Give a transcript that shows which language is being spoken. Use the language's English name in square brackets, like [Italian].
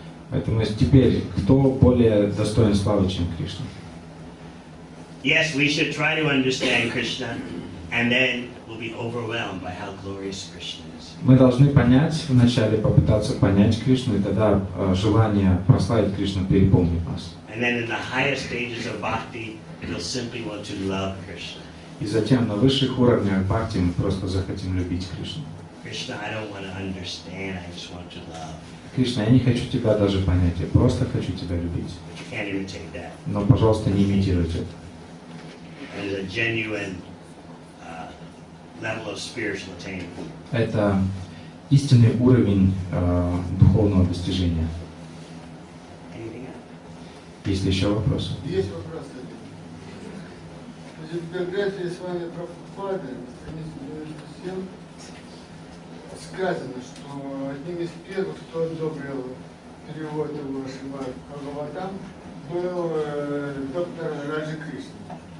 [Russian] Поэтому теперь, кто более достоин славы, чем Кришна? [English] Yes, we should try to understand Krishna, and then we'll be overwhelmed by how glorious Krishna is. [Russian] Мы должны понять, вначале попытаться понять Кришну, и тогда желание прославить Кришну переполнит нас. [English] And then in the highest stages of bhakti, we'll simply want to love Krishna. [Russian] И затем на высших уровнях бхакти мы просто захотим любить Кришну. [English] Krishna, I don't want to understand, I just want to love. [Russian] Кришна, я не хочу тебя даже понять, я просто хочу тебя любить. [English] But you can't imitate that. [Russian] Но, пожалуйста, не имитируйте это. [English] It is a genuine level of spiritual attainment. [Russian] Это истинный уровень духовного достижения. Есть ли еще вопросы? Есть вопросы. Значит, в биографии Свами Прабхупады на странице 97 сказано, что одним из первых, кто одобрил перевод его Шримад Бхагаватам, был доктор Раджи Кришна.